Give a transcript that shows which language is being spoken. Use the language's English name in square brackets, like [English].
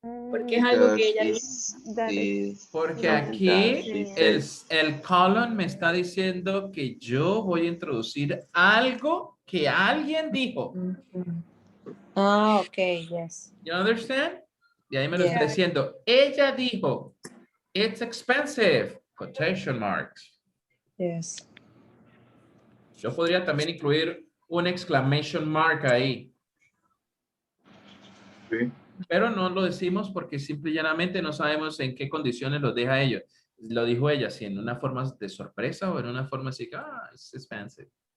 [Spanish] Porque es algo que ella Porque aquí el colon me está diciendo que yo voy a introducir algo que alguien dijo. [English] Ah, ok, yes. You understand? [Spanish] Y ahí me lo está diciendo. Ella dijo, [English] it's expensive. Quotation marks. Yes. [Spanish] Yo podría también incluir un exclamation mark ahí. Sí. Pero no lo decimos porque simple y llanamente no sabemos en qué condiciones lo deja ella. Lo dijo ella, si en una forma de sorpresa o en una forma así que, [English] it's expensive.